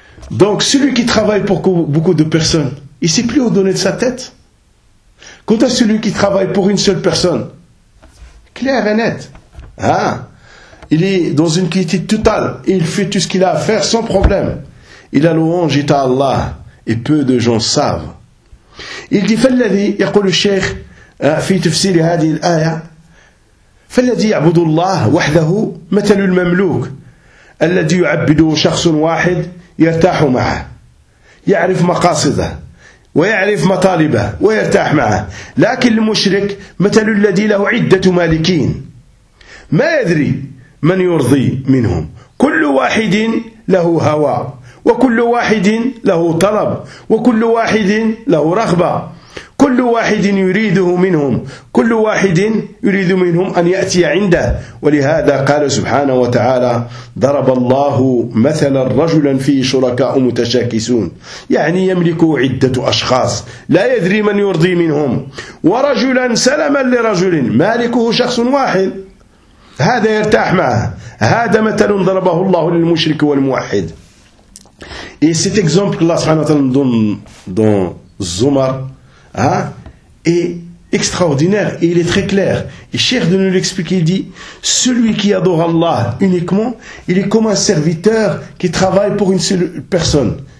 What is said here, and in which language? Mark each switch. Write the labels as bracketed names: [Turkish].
[French] Donc, celui qui travaille pour beaucoup de personnes, il ne sait plus où donner de sa tête. Quant à celui qui travaille pour une seule personne, clair et net, hein, il est dans une quiétude totale et il fait tout ce qu'il a à faire sans problème. Il a louange et à Allah et peu de gens savent. Il dit [Arabic] فالذي يقول الشيخ في تفسير هذه الآية فالذي يعبد الله وحده مثل المملوك الذي يعبده شخص واحد يرتاح معه يعرف مقاصده ويعرف مطالبه ويرتاح معه. لكن المشرك مثل الذي له عدة مالكين ما يدري من يرضي منهم كل واحد له هوى وكل واحد له طلب وكل واحد له رغبة كل واحد يريده منهم كل واحد يريد منهم أن يأتي عنده. ولهذا قال سبحانه وتعالى ضرب الله مثلا رجلا فيه شركاء متشاكسون يعني يملك عدة أشخاص لا يدري من يرضي منهم ورجلا سلما لرجل مالكه شخص واحد هذا يرتاح معه. هذا مثل ضربه الله للمشرك والموحد. [French] Et cet exemple [Arabic] الله سبحانه وتعالى [French] dans Zumar, hein, est extraordinaire et il est très clair. Il cherche de nous l'expliquer. Il dit, celui qui adore Allah uniquement, il est comme un serviteur qui travaille pour une seule personne.